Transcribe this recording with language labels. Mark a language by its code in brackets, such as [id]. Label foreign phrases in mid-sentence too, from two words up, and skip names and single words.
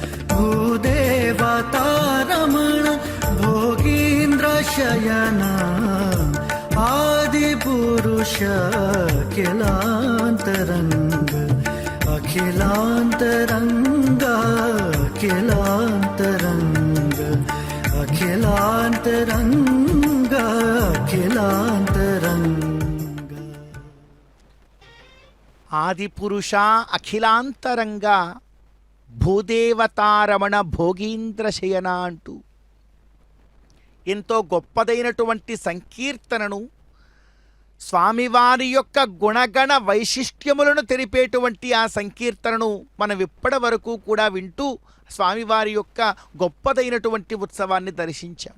[sa] भूदेवतारमण भोगीन्द्र शयन आदिपुरुष अखिलान्तरङ्गा अखिलान्तरङ्गा अखिलान्तरङ्गा अखिलान्तरङ्गा अखिलान्तरङ्गा ఆదిపురుష అఖిలాంతరంగా భూదేవతారమణ భోగీంద్ర శయన [te] అంటూ ఎంతో గొప్పదైనటువంటి సంకీర్తనను స్వామివారి యొక్క గుణగణ వైశిష్ట్యములను తెలిపేటువంటి ఆ సంకీర్తనను మనం ఇప్పటి వరకు కూడా వింటూ స్వామివారి యొక్క గొప్పదైనటువంటి ఉత్సవాన్ని దర్శించాం.